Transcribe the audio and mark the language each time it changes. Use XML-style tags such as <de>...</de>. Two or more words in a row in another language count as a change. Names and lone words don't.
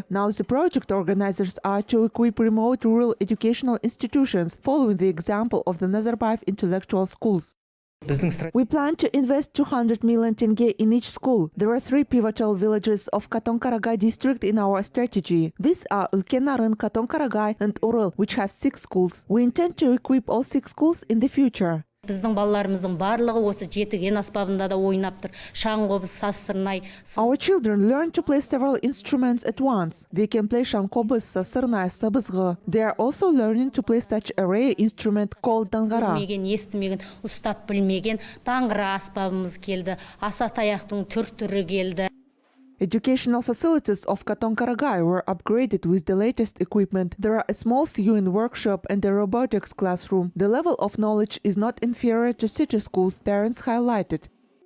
<en>Now the project organizers are to equip remote rural educational institutions, following the example of the Nazarbayev intellectual schools. We plan to invest 200 million tenge in each school. There are 3 pivotal villages of Katon-Karagay district in our strategy. These are Ulkenarın, Katon-Karagay and Urul, which have 6 schools. We intend to equip all 6 schools in the future.</en> <kk>Біздің балаларымыздың барлығы осы жетіген аспабында да ойнап тұр. Шаңқобыз, сасырнай.</kk> <en>Our children learn to play several instruments at once. They can play</en> <kk>шаңқобыз, сасырнай, сабызғы.</kk> <en>They are also learning to play such a rare instrument called таңғара.</en> <kk>Білмеген, естімеген, ұстап білмеген таңғыра аспабымыз келді. Аса таяқтың түр-түрі келді.</kk> <en>Educational facilities of Katon-Karagay were upgraded with the latest equipment. There are a small sewing workshop and a robotics classroom. The level of knowledge is not inferior to city schools, parents highlighted.</en>